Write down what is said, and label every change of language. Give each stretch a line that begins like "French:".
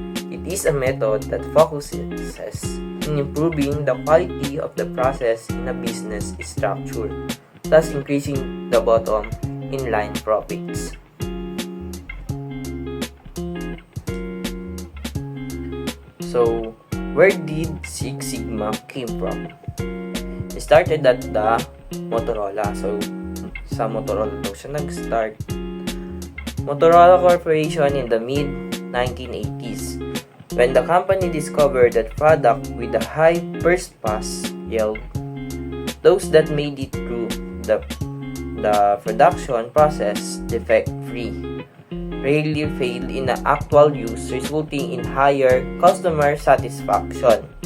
English: It is a method that focuses in improving the quality of the process in a business structure, thus increasing the bottom line profits. So, where did Six Sigma came from? It started at the Motorola.
Filipino: So, sa Motorola daw siya nag-start.
English: Motorola Corporation in the mid-1980s, when the company discovered that product with a high first pass yield, those that made it through the production process defect-free, rarely failed in the actual use, resulting in higher customer satisfaction.